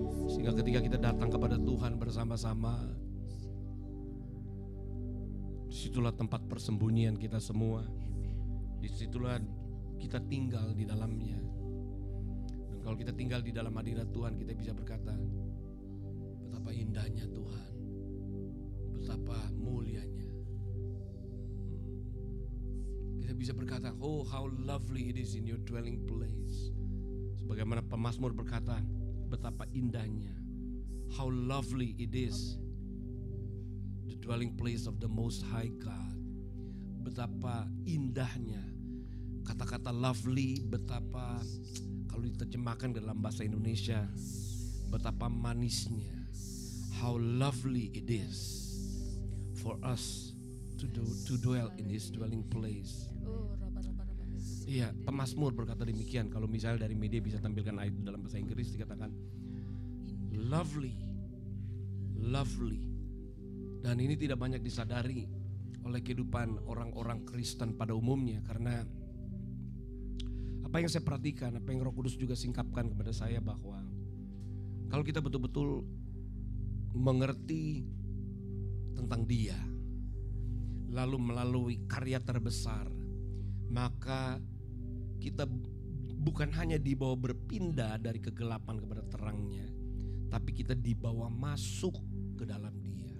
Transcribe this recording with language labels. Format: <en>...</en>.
<id>Sehingga ketika kita datang kepada Tuhan bersama-sama, disitulah tempat persembunyian kita semua. Disitulah kita tinggal di dalamnya. Dan kalau kita tinggal di dalam hadirat Tuhan, kita bisa berkata, betapa indahnya Tuhan, betapa mulianya. Kita bisa berkata,</id> <en>oh how lovely it is in your dwelling place.</en> <id>Sebagaimana pemazmur berkata, betapa indahnya,</id> <en>how lovely it is, the dwelling place of the Most High God.</en> <id>Betapa indahnya, kata-kata lovely, betapa kalau diterjemahkan dalam bahasa Indonesia, betapa manisnya.</id> <en>How lovely it is for us to dwell in His dwelling place.</en> <id>Iya, pemazmur berkata demikian. Kalau misalnya dari media bisa tampilkan ayat dalam bahasa Inggris, dikatakan lovely, lovely. Dan ini tidak banyak disadari oleh kehidupan orang-orang Kristen pada umumnya. Karena apa yang saya perhatikan, apa yang Roh Kudus juga singkapkan kepada saya, bahwa kalau kita betul-betul mengerti tentang Dia, lalu melalui karya terbesar, maka kita bukan hanya dibawa berpindah dari kegelapan kepada terangnya, tapi kita dibawa masuk ke dalam Dia.</id>